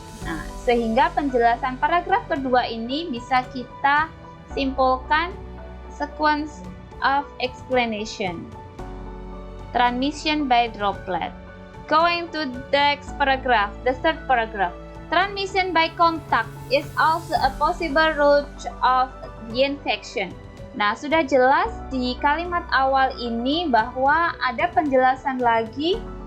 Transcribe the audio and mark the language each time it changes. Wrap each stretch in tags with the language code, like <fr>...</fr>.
<id>Nah, sehingga penjelasan paragraf kedua ini bisa kita simpulkan</id> <en>sequence of explanation. Transmission by droplet. Going to the next paragraph, the third paragraph. Transmission by contact is also a possible route of the infection.</en> <id>Nah, sudah jelas di kalimat awal ini bahwa ada penjelasan lagi.</id>